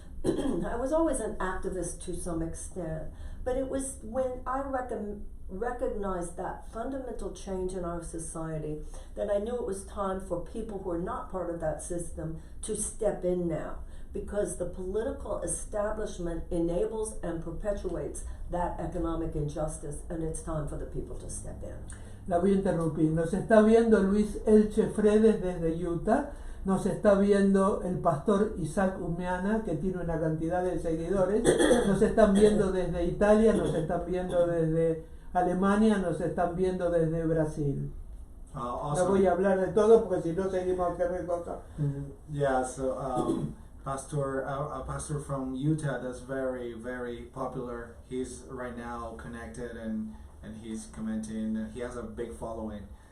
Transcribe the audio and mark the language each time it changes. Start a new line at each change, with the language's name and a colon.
English: I was always an activist to some extent, but it was when I recognized that fundamental change in our society that I knew it was time for people who are not part of that system to step in now, because the political establishment enables and perpetuates that economic injustice, and it's time for the people to step in.
Spanish: La voy a interrumpir. Nos está viendo Luis Elche Fredes desde Utah. Nos está viendo el pastor Isaac Umeana, que tiene una cantidad de seguidores. Nos están viendo desde Italia, nos están viendo desde Alemania nos están viendo desde Brasil. No
English: Awesome.
Spanish: voy a hablar de todo porque si no seguimos acá en cosas.
English: Yeah, so a pastor from Utah that's very, very popular. He's right now connected and he's commenting. And he has a big following.